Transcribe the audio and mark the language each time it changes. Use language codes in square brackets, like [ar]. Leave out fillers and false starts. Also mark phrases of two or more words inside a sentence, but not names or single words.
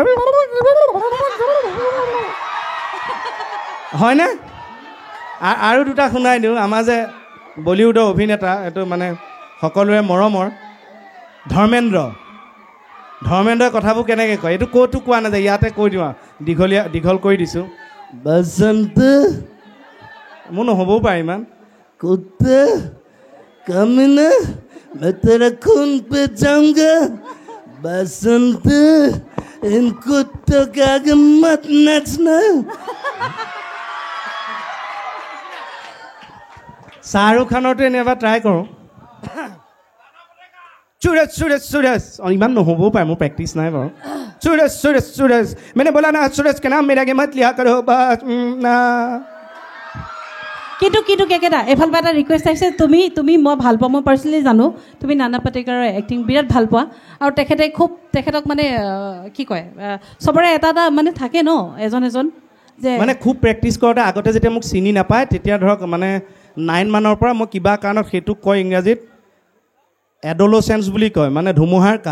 [as] হয়নে আৰু দুটা শুনাই দিওঁ আমাৰ যে বলিউডৰ অভিনেতা এইটো মানে সকলোৰে মৰমৰ ধৰ্মেন্দ্ৰই কথাবোৰ কেনেকৈ কয় এইটো ক'তো কোৱা নাযায় ইয়াতে কৈ দিওঁ আৰু দীঘল কৰি দিছোঁ বসন্ত মোৰ নহ'বও পাৰে ইমান [hi] कुत्ता कमीना मैं तेरा खून पे जाऊंगा बसंत इन कुत्तों के आगे मत नाचना [as] শাহৰুখ খানৰটো এনে এবাৰ ট্ৰাই কৰোঁ [hi] सूरज इमान [as] নহ'বও পাৰে মোৰ প্ৰেক্টিছ নাই বাৰু [hi] सूरज मैंने बोला ना सूरज के नाम मेरा के मत लिया करो बस ना [as] কিন্তু কেকেটা এফালৰ পৰা এটা ৰিকুৱেষ্ট আহিছে তুমি মই ভাল পাওঁ মই পাৰ্চনেলি জানো তুমি নানা পাটেকাৰৰ এক্টিং বিৰাট ভাল পোৱা আৰু তেখেতক মানে কি কয় চবৰে এটা মানে থাকে ন এজন যে মানে খুব প্ৰেক্টিছ কৰোঁতে আগতে যেতিয়া মোক চিনি নাপায় তেতিয়া ধৰক মানে 9 মানৰ পৰা মই কিবা কাৰণত সেইটোক কয় ইংৰাজীত এডলচেঞ্চ বুলি কয়, মানে ধুমুহাৰ কাল।